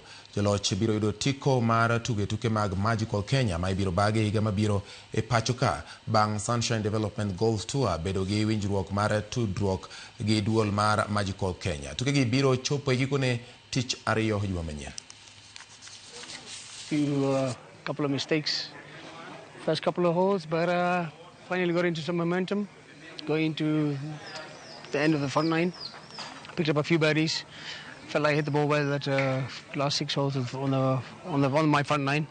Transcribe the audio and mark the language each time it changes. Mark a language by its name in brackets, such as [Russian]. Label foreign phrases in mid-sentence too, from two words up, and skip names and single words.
[Luo (Kenya and Tanzania)] Joloch biro yudo tiko mar tuke mag Magical Kenya ma ibiro bage higa mabiro e pachoka bang' Sunshine Development Golf Tour bedo gi winjruok mar tudruok gi duol mar Magical Kenya. Tuke gi biro chopo e gikone tich ariyo juma manyien. [English] Couple of mistakes first couple of holes, but finally got into some momentum. Going to the end of the front nine, picked up a few birdies. Felt like I hit the ball well at last 6 holes on my front nine.